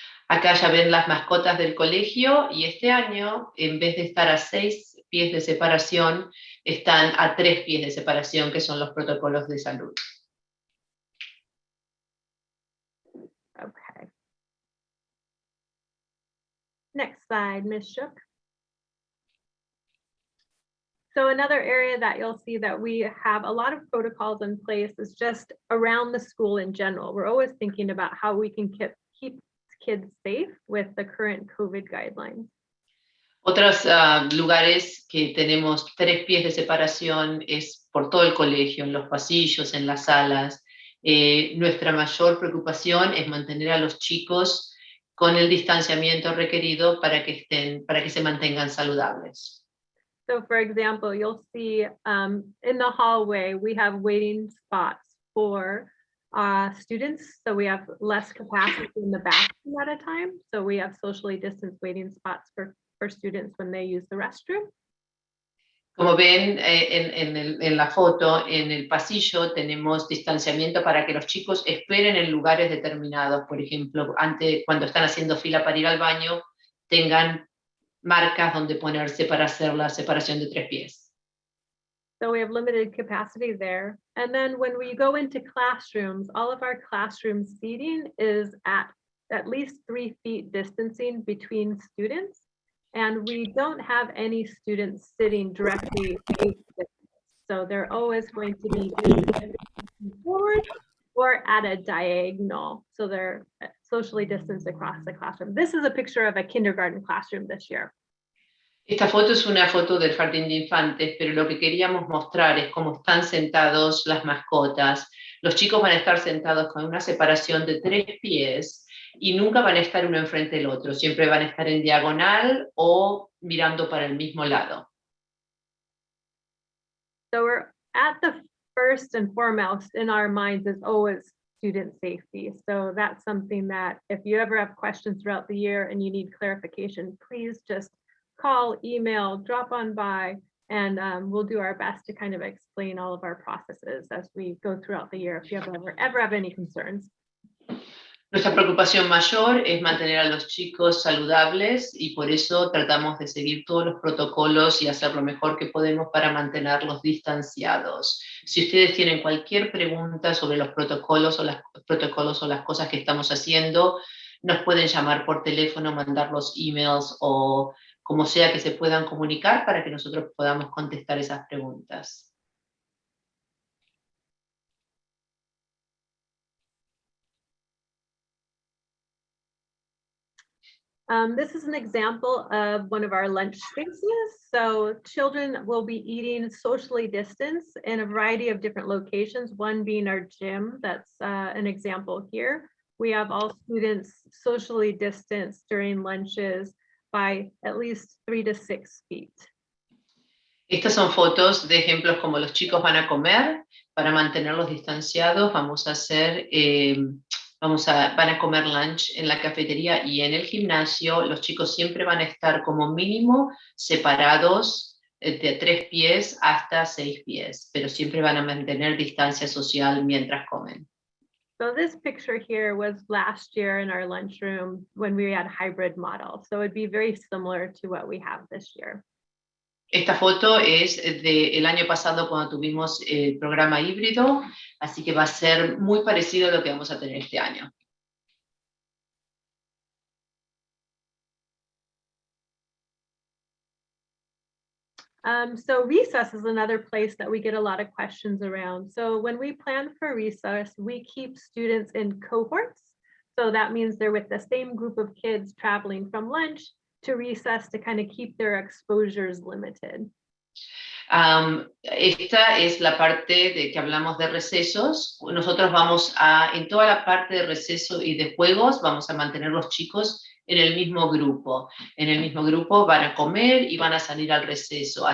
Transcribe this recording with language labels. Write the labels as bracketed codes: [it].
[es] Acá ya ven las mascotas del colegio, y este año, en vez de estar a 6 pies de separación, están a 3 pies de separación, que son los protocolos de salud. [en] Okay. Next slide, Ms. Shook. So another area that you'll see that we have a lot of protocols in place is just around the school in general. We're always thinking about how we can keep kids safe with the current COVID guidelines. [es] Otros lugares que tenemos 3 pies de separación es por todo el colegio, en los pasillos, en las salas. Nuestra mayor preocupación es mantener a los chicos con el distanciamiento requerido para que se mantengan saludables. [en] So for example, you'll see in the hallway, we have waiting spots for students, so we have less capacity in the bathroom at a time. So we have socially distanced waiting spots for students when they use the restroom. [es] Como ven en la foto, en el pasillo tenemos distanciamiento para que los chicos esperen en lugares determinados. Por ejemplo, cuando están haciendo fila para ir al baño, tengan marcas donde ponerse para hacer la separación de 3 pies. [en] So we have limited capacity there. And then when we go into classrooms, all of our classroom seating is at least 3 feet distancing between students. And we don't have any students sitting directly face to face. So they're always going to be forward or at a diagonal. So they're socially distanced across the classroom. This is a picture of a kindergarten classroom this year. [es] Esta foto es una foto del jardín de infantes, pero lo que queríamos mostrar es cómo están sentados las mascotas. Los chicos van a estar sentados con una separación de 3 pies y nunca van a estar uno enfrente del otro. Siempre van a estar en diagonal o mirando para el mismo lado. [en] So we're at the first and foremost in our minds is always student safety. So that's something that if you ever have questions throughout the year and you need clarification, please just call, email, drop on by, and we'll do our best to kind of explain all of our processes as we go throughout the year if you ever have any concerns. [es] Nuestra preocupación mayor es mantener a los chicos saludables y por eso tratamos de seguir todos los protocolos y hacer lo mejor que podemos para mantenerlos distanciados. Si ustedes tienen cualquier pregunta sobre los protocolos o las cosas que estamos haciendo, nos pueden llamar por teléfono, mandar los emails o como sea que se puedan comunicar para que nosotros podamos contestar esas preguntas. [en] This is an example of one of our lunch spaces. So children will be eating socially distanced in a variety of different locations, one being our gym. That's an example here. We have all students socially distanced during lunches by at least 3 to 6 feet. [es] Estas son fotos de ejemplos como los chicos van a comer. Para mantenerlos distanciados vamos a hacer... van a comer lunch en la cafetería y en el gimnasio. Los chicos siempre van a estar como mínimo separados de 3 pies hasta 6 pies, pero siempre van a mantener distancia social mientras comen. [en] So this picture here was last year in our lunchroom when we had hybrid model. So it'd be very similar to what we have this year. [es] Esta foto es del año pasado cuando tuvimos el programa híbrido, así que va a ser muy parecido a lo que vamos a tener este año. [en] So recess is another place that we get a lot of questions around. So when we plan for recess, we keep students in cohorts. So that means they're with the same group of kids traveling from lunch to recess to kind of keep their exposures limited. [es] Esta es la parte de que hablamos de recesos. Nosotros en toda la parte de receso y de juegos, vamos a mantener los chicos en el mismo grupo. En el mismo grupo van a comer y van a salir al receso.